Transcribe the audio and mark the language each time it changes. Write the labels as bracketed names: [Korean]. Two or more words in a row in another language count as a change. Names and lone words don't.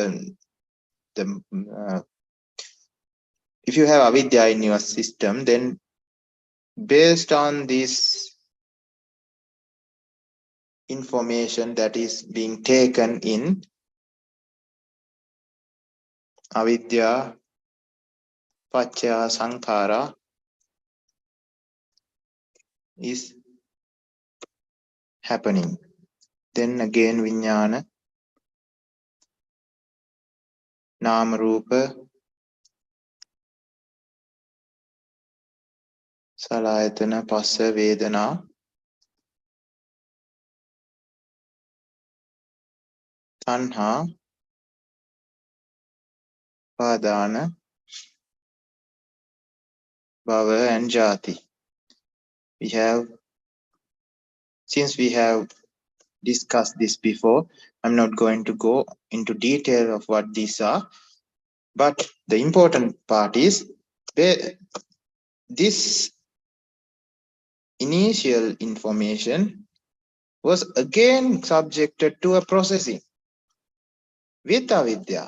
[English] if you have avidya in your system, then based on this information that is being taken in [Pali] avidya pachya sankhara [English] is happening. Then again [Pali] vijnana, nama rupa, salayatana, passa, vedana, tanha, padana, bhava, and jati. [English] Since we have discussed this before, I'm not going to go into detail of what these are, but the important part is this initial information was again subjected to a processing with avidya.